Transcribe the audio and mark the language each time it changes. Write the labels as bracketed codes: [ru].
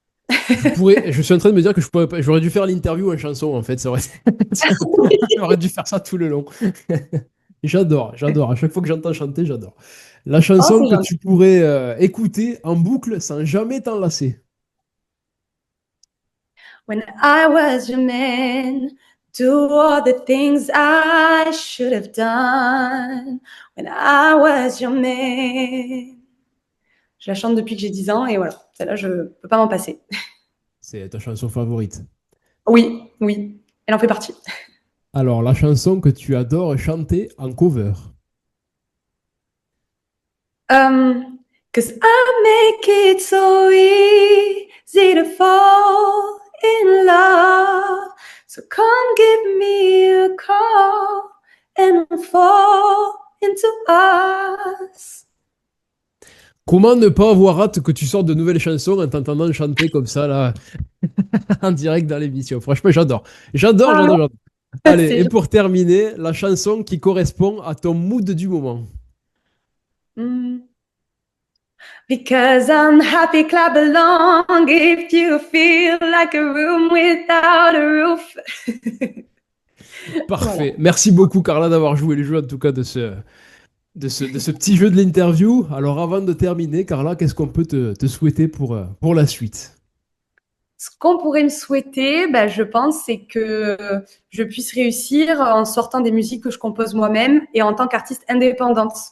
[fr] Je suis en train de me dire que j'aurais dû faire l'interview en chanson en fait. J'aurais dû faire ça tout le long. J'adore. À chaque fois que j'entends chanter, j'adore. La Oh, chanson c'est que gentil. tu pourrais écouter en boucle sans jamais t'en lasser. [en] When I was your man, do all the things I should have done. When I was your man. [fr] Je la chante depuis que j'ai 10 ans et voilà. Celle-là, je ne peux pas m'en passer. C'est ta chanson favorite. Oui, oui, elle en fait partie. Alors, la chanson que tu adores chanter en cover. [en] 'Cause I make it so easy to fall in love. So come give me a call and we'll fall into us. [fr] Comment ne pas avoir hâte que tu sortes de nouvelles chansons en t'entendant chanter comme ça, là, en direct dans l'émission? Franchement, j'adore. Ah, J'adore. Allez, c'est et pour terminer, la chanson qui correspond à ton mood du moment. mm. [en] Because I'm happy, clap along if you feel like a room without a roof. [fr] Voilà. Parfait. Merci beaucoup, Carla, d'avoir joué le jeu, en tout cas, de ce petit jeu de l'interview. Alors, avant de terminer, Carla, qu'est-ce qu'on peut te souhaiter pour la suite? Ce qu'on pourrait me souhaiter, ben, je pense, c'est que je puisse réussir en sortant des musiques que je compose moi-même et en tant qu'artiste indépendante.